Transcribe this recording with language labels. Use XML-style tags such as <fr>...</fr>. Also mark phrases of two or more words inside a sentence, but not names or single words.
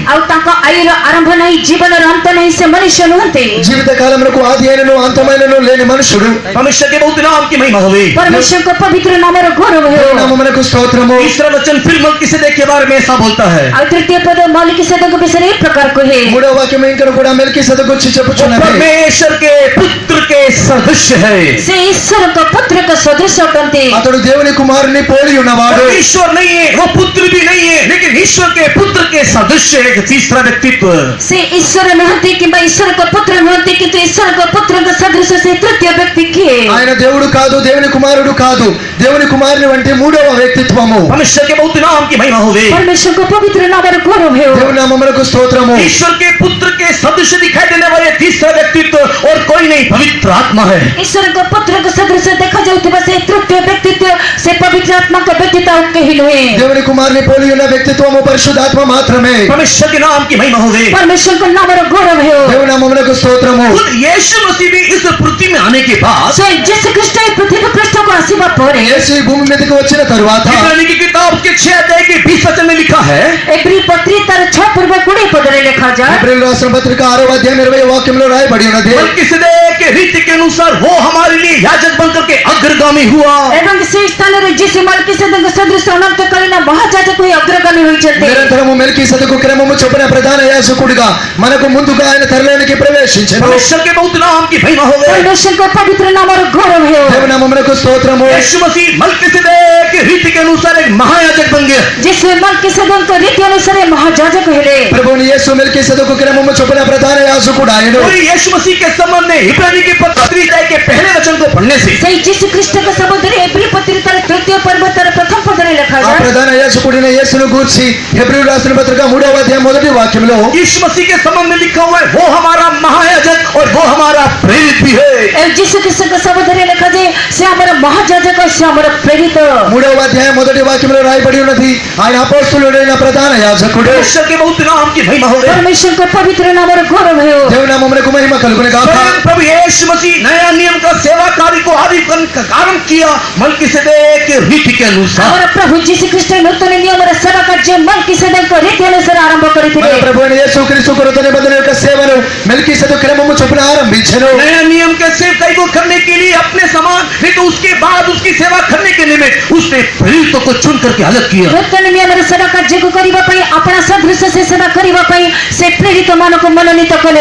<or>ଆଉ ତାଙ୍କ ଆୟୁର ଆରମ୍ଭ ନାହିଁ, ଜୀବନର ଅନ୍ତ ନାହିଁ, ସେ ମନୁଷ୍ୟ ନୁହନ୍ତି।</or> <te>జీవిత కాలమునకు ఆది అయినను అంతమైనను లేని మనుషుడు।</te> <hi>परमेश्वर के बहुत नाम की महिमा होवे।</hi> <or>परमेश्वरଙ୍କ ପବିତ୍ର ନାମର ଗୌରବ ହେଉ।</or> <te>నామమునకు స్తోత్రము।</te> <hi>तीसरा वचन फिर मलकीसेदेक के बारे में ऐसा बोलता है,</hi> <or>ଆଉ ତୃତୀୟ ପଦ ମଲିକିସେଦଙ୍କ ବିଷୟରେ ଏ ପ୍ରକାର କହେ,</or> <te>మూడవ వాక్యం ఇంకా కూడా మెల్కీసెదెకు గురించి</te> <hi>वो</hi> <te>చెప్పుచున్నది।</te> <hi>परमेश्वर के पुत्र के सदृश है।</hi> <or>ସେ ଈଶ୍ୱରଙ୍କ ପୁତ୍ରଙ୍କ ସଦୃଶ ଅଟନ୍ତି।</or> <te>అతడు దేవుని కుమారుని పోలి ఉన్నవాడు।</te> <hi>वो ईश्वर नहीं है, वो पुत्र भी नहीं है, लेकिन ईश्वर के पुत्र के सदृश है एक तीसरा व्यक्तित्व।</hi> <or>ସେ ଈଶ୍ୱର ନୁହନ୍ତି କିମ୍ବା ଈଶ୍ୱରଙ୍କ ପୁତ୍ର ନୁହନ୍ତି, କିନ୍ତୁ ଈଶ୍ୱରଙ୍କ ପୁତ୍ରଙ୍କ ସଦୃଶ ସେ ତୃତୀୟ ବ୍ୟକ୍ତି କିଏ?</or> <te>ఆయన దేవుడు కాదు, దేవుని కుమారుడు కాదు, దేవుని కుమారుని వంటి మూడవ వ్యక్తిత్వము।</te> <hi>परमेश्वर के बहुत नाम की महिमा होवे।</hi> <or>परमेश्वरଙ୍କ ପବିତ୍ର ନାମର ଗୌରବ ହେଉ।</or> <te>దేవుని నామమునకు స్తోత్రము।</te> <hi>ईश्वर के पुत्र के सदृश दिखाई देने वाले तीसरा व्यक्तित्व और कोई नहीं, पवित्र आत्मा है।</hi> <or>ଈଶ୍ୱରଙ୍କ ପୁତ୍ରଙ୍କ ସଦୃଶ ଦେଖାଯାଉଥିବା ସେ ତୃତୀୟ ବ୍ୟକ୍ତିତ୍ୱ ସେ ପବିତ୍ର ଆତ୍ମାଙ୍କ ବ୍ୟତୀତ ଆଉ କେହି ନୁହେଁ।</or> <te>దేవుని కుమారుని పోలి ఉన్న వ్యక్తిత్వము పరిశుద్ధాత్మ మాత్రమే।</te> <hi>परमेश्वर के नाम की महिमा होवे।</hi> <or>परमेश्वरଙ୍କ ନାମର ଗୌରବ ହେଉ।</or> <te>దేవుని నామమునకు స్తోత్రము।</te> <hi>खुद यीशु मसीह भी इस पृथ्वी में आने के बाद</hi> <or>ସ୍ୱୟଂ ଯୀଶୁ ଖ୍ରୀଷ୍ଟ ଏ ପୃଥିବୀ ପୃଷ୍ଠକୁ ଆସିବା ପରେ</or> <te>యేసు ఈ భూమి మీదకి వచ్చిన తరువాత</te> <hi>इब्रानी की किताब के 6 अध्याय के 20 वचन में लिखा है,</hi> <or>ଏବ୍ରୀ ପତ୍ରି ତାର 6 పూర్వ 20 పదରେ ଲେଖାଯାଏ,</or> <te>ఏప్రిల్ రాసిన పత్రిక 6వ అధ్యాయం 20వ వాక్యంలో రాయబడి ఉన్నది।</te> <hi>मलकीसेदेक के रीति के अनुसार वो हमारे लिए याजक बनकर के अग्रगामी हुआ।</hi> <or>ଏବଂ ସେ ସ୍ଥାନରେ ଯୀଶୁ ମଲ୍କିସେଦଙ୍କ ସଦୃଶ ଅନନ୍ତକାଳୀନ ମହାଯାଜକ ହୋଇ ଅଗ୍ରଗାମୀ ହୋଇଛନ୍ତି।</or> <te>నిరంతరము మెల్కీసెదెకు క్రమము చొప్పున ప్రధాన యాజకుడిగా మనకు ముందుగా ఆయన తెరలోనికి ప్రవేశించెను।</te> <hi>परमेश्वर के बहुत नाम की महिमा होवे।</hi> <or>परमेश्वरଙ୍କ ପବିତ୍ର ନାମର ଗୌରବ ହେଉ।</or> <te>దేవుని నామమునకు స్తోత్రము।</te> <hi>यीशु मसीह मलकीसेदेक के रीति के अनुसार एक महायाजक बन गया।</hi> <or>ଯୀଶୁ ମଲ୍କିସେଦଙ୍କ ରୀତି ଅନୁସାରେ ମହାଯାଜକ ହେଲେ।</or> <te>ప్రభువుని యేసు మెల్కీసెదెకు క్రమము చొప్పున ప్రధాన యాజకుడు ఆయను।</te> <hi>और यीशु मसीह के संबंध में इब्रानी की पत्री अध्याय के पहले वचन को पढ़ने से</hi> <or>ସେଇ ଯୀଶୁ ଖ୍ରୀଷ୍ଟଙ୍କ ସମ୍ବନ୍ଧରେ ଏବ୍ରୀ ପତ୍ରି ତାର ତୃତୀୟ ପର୍ବ ତାର ପ୍ରଥମ ପଦରେ</or> <te>ఆ</te> <or>ଲେଖାଯାଏ,</or> <te>ప్రధాన యాజకుడిన యేసును గూర్చి హెబ్రీ రాసిన పత్రిక 3వ అధ్యాయం 1వ వాక్యంలో</te> <hi>यीशु मसीह के संबंध में लिखा हुआ है, वो हमारा महायाजक और वो हमारा प्रेरित भी है।</hi> <or>ଏ ଯୀଶୁ ଖ୍ରୀଷ୍ଟଙ୍କ ସମ୍ବନ୍ଧରେ ଲେଖାଯାଏ ସେ ଆମର ମହାଯାଜକ, ସେ ଆମର ପ୍ରେରିତ।</or> <te>3వ అధ్యాయం 1వ వాక్యంలో రాయబడి ఉన్నది ఆయన అపోస్తలుడైన ప్రధాన యాజకుడు।</te> <hi>परमेश्वर के बहुत नाम की महिमा होवे।</hi> <or>परमेश्वरଙ୍କ पवित्र नामର ଗୌରବ ହେଉ।</or> <te>దేవుని నామమునకు మహిమ కలుగును గాక।</te> <hi>स्वयं प्रभु यीशु मसीह नया नियम का सेवा कार्य को आरंभ किया मलकीसेदेक के रीति के अनुसार।</hi> <or>ଆମର ପ୍ରଭୁ ଯୀଶୁ ଖ୍ରୀଷ୍ଟ ନୂତନ ନିୟମର ସେବା କାର୍ଯ୍ୟ ମଲ୍କିସେଦଙ୍କ ରୀତି ଅନୁସାରେ ଆରମ୍ଭ</or> <te>మన</te> <or>କରିଥିଲେ।</or> <te>ప్రభు అయిన యేసుక్రీస్తు కొరత నిబంధన యొక్క సేవను మెల్కీసెదెకు క్రమము చొప్పున ఆరంభించెను।</te> <hi>नया नियम के सेवकाई को करने के लिए अपने समान, नहीं तो उसके बाद उसकी सेवा करने के निमित्त उसने प्रेरितों को चुन करके अलग किया।</hi> <or>ନୂତନ ନିୟମର ସେବା କାର୍ଯ୍ୟକୁ କରିବା ପାଇଁ ଆପଣା ସଦୃଶ ସେ ସେବା କରିବା ପାଇଁ ସେ ପ୍ରେରିତ ମାନଙ୍କୁ ମନୋନୀତ କଲେ।</or>